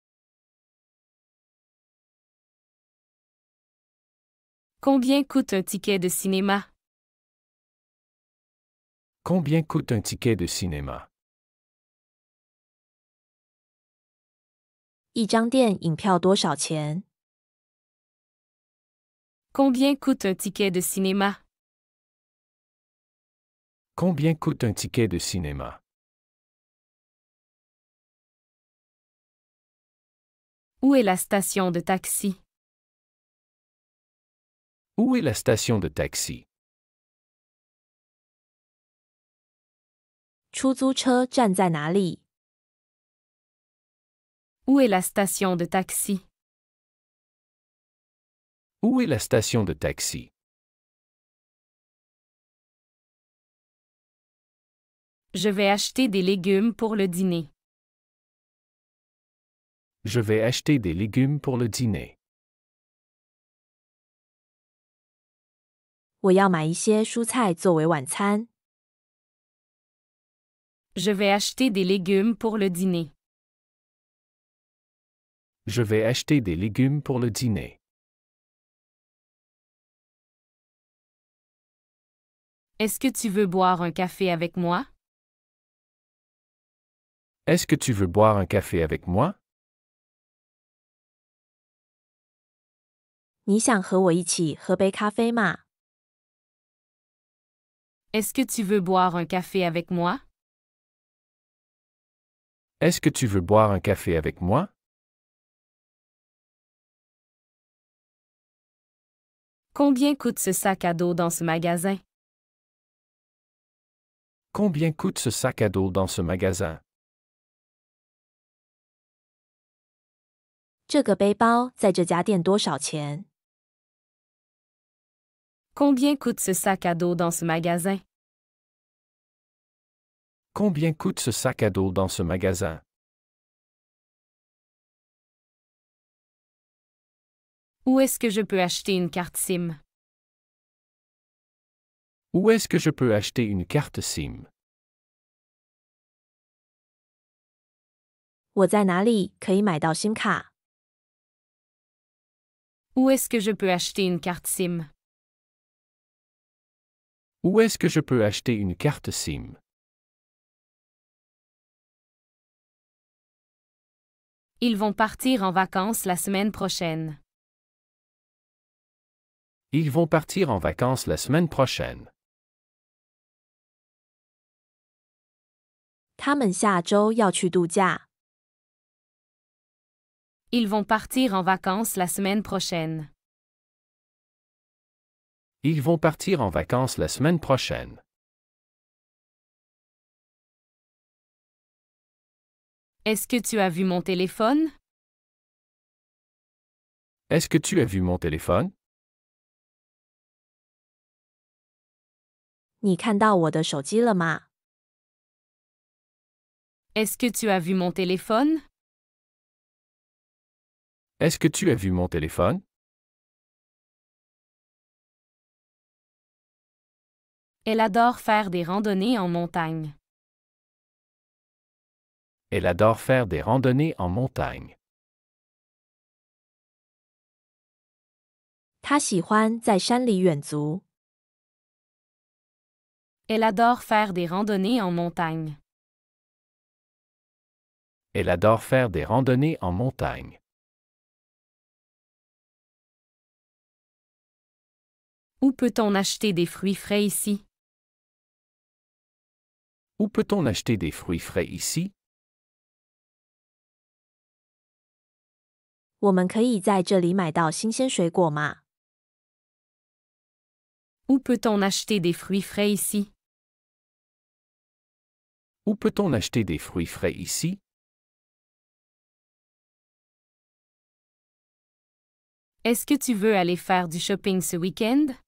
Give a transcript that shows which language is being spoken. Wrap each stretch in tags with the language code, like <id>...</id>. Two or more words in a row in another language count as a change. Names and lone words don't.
<fr>Combien coûte un ticket de cinéma? Combien coûte un ticket de cinéma?</fr> <zh>一张电影票多少钱？</zh> <fr>Combien coûte un ticket de cinéma? Combien coûte un ticket de cinéma? Où est la station de taxi? Où est la station de taxi?</fr> <zh>出租车站在哪里？</zh> <fr>Où est la station de taxi? Où est la station de taxi? Je vais acheter des légumes pour le dîner. Je vais acheter des légumes pour le dîner.</fr> <zh>我要买一些蔬菜作为晚餐。</zh> <fr>Je vais acheter des légumes pour le dîner. Je vais acheter des légumes pour le dîner. Est-ce que tu veux boire un café avec moi? Est-ce que tu veux boire un café avec moi?</fr> <zh>你想和我一起喝杯咖啡吗？</zh> <fr>Est-ce que tu veux boire un café avec moi? Est-ce que tu veux boire un café avec moi? Combien coûte ce sac à dos dans ce magasin? Combien coûte ce sac à dos dans ce magasin?</fr> <zh>这个背包在这家店多少钱？</zh> <fr>Combien coûte ce sac à dos dans ce magasin? Combien coûte ce sac à dos dans ce magasin? Où est-ce que je peux acheter une carte SIM? Où est-ce que je peux acheter une carte SIM?</fr> <zh>我在哪里可以买到新卡？</zh> <fr>Où est-ce que je peux acheter une carte SIM? Où est-ce que je peux acheter une carte SIM? Ils vont partir en vacances la semaine prochaine. Ils vont partir en vacances la semaine prochaine.</fr> <zh>他们下周要去度假。</zh> <fr>Ils vont partir en vacances la semaine prochaine. Ils vont partir en vacances la semaine prochaine. Est-ce que tu as vu mon téléphone? Est-ce que tu as vu mon téléphone?</fr> <zh>你看到我的手机了吗？</zh> <fr>Est-ce que tu as vu mon téléphone? Est-ce que tu as vu mon téléphone? Elle adore faire des randonnées en montagne. Elle adore faire des randonnées en montagne.</fr> <zh>他喜欢在山里远足。</zh> <fr>Elle adore faire des randonnées en montagne. Elle adore faire des randonnées en montagne. Où peut-on acheter des fruits frais ici? Où peut-on acheter des fruits frais ici?</fr> <zh>我们可以在这里买到新鲜水果吗？</zh> <fr>Où peut-on acheter des fruits frais ici? Où peut-on acheter des fruits frais ici? Est-ce que tu veux aller faire du shopping ce week-end?</fr>